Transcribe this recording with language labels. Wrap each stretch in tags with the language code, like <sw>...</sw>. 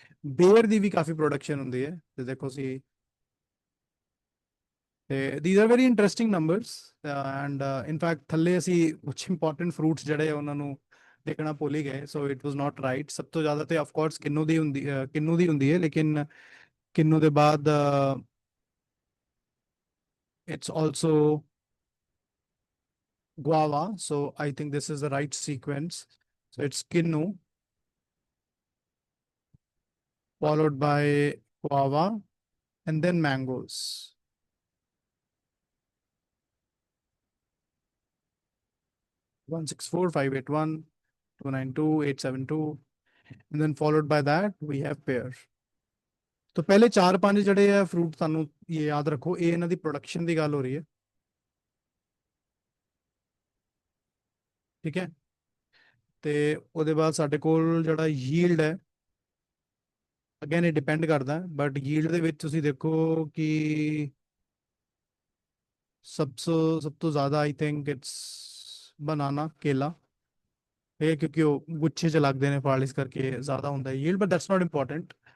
<pa>ਬੇਰ ਦੀ ਵੀ ਕਾਫੀ production ਹੁੰਦੀ ਹੈ, ਤੇ ਦੇਖੋ ਸੀ, ਤੇ</pa> <en>these are very interesting numbers, and in fact</en> <pa>ਥੱਲੇ ਅਸੀਂ ਕੁਝ ਇੰਪੋਰਟੈਂਟ ਫਰੂਟਸ ਜਿਹੜੇ ਆ ਉਹਨਾਂ ਨੂੰ ਦੇਖਣਾ ਭੁੱਲ ਹੀ ਗਏ,</pa> <en>So it was not right.</en> <pa>ਸਭ ਤੋਂ ਜ਼ਿਆਦਾ ਤੇ ਆਫ ਕੋਰਸ ਕਿੰਨੂ ਦੀ ਹੁੰਦੀ ਹੈ, ਲੇਕਿਨ ਕਿੰਨੂ ਦੇ ਬਾਅਦ</pa> <en>it's also guava, so I think this is the right sequence. So it's kinnu followed by guava and then mangoes. 164, 581, 292, 872, and then followed by that we have pear.</en> <pa>तो पहले 4-5 ਜਿਹੜੇ ਆ ਫਰੂਟ ਤੁਹਾਨੂੰ ਇਹ ਯਾਦ ਰੱਖੋ, ਇਹ ਇਹਨਾਂ ਦੀ ਪ੍ਰੋਡਕਸ਼ਨ ਦੀ ਗੱਲ ਹੋ ਰਹੀ ਹੈ, ਠੀਕ ਹੈ। ਤੇ ਉਹਦੇ ਬਾਅਦ ਸਾਡੇ ਕੋਲ ਜਿਹੜਾ ਯੀਲਡ ਹੈ, ਅਗੇਨ ਇਹ ਡਿਪੈਂਡ ਕਰਦਾ, ਬਟ ਯੀਲਡ ਦੇ ਵਿੱਚ ਤੁਸੀਂ ਦੇਖੋ ਕਿ ਸਭ ਤੋਂ ਜ਼ਿਆਦਾ</pa> <en>I think it's banana,</en> <pa>ਕੇਲਾ, ਇਹ ਕਿਉਂਕਿ ਉਹ ਗੁੱਛੇ ਚ ਲੱਗਦੇ ਨੇ ਫਲ, ਇਸ ਕਰਕੇ ਜ਼ਿਆਦਾ ਹੁੰਦਾ ਹੈ yield,</pa> <en>But that's not important.</en>